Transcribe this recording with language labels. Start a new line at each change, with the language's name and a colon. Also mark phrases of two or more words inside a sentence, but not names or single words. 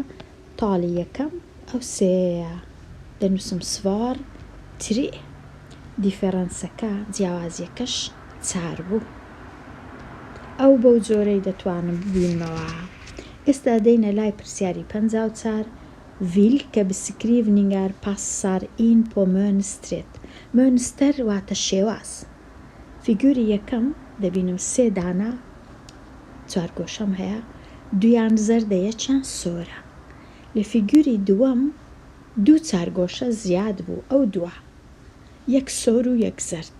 Central Kurdish: تاڵی یەکەم ئەو سێە. دەنووسم
Swedish: svar tre.
Central Kurdish: دیفەرەنسەکە جیاوازیەکەش چار بوو. ئەو بەو جۆرەی دەتوانم ببینمەوە. ئێستا دەینە لای پرسیاری 54.
Swedish: Vilka beskrivningar passar in på mönstret?
Central Kurdish: Mönster واتە شێواز. فیگوری یەکەم دەبینم سێ دانا چوارگۆشەم هەیە، دویان زەردە یەکیان سۆرە. لە فیگوری دووەم دوو چارگۆشە زیاد بوو، ئەو دووە یەک سۆر و یەک زەرد.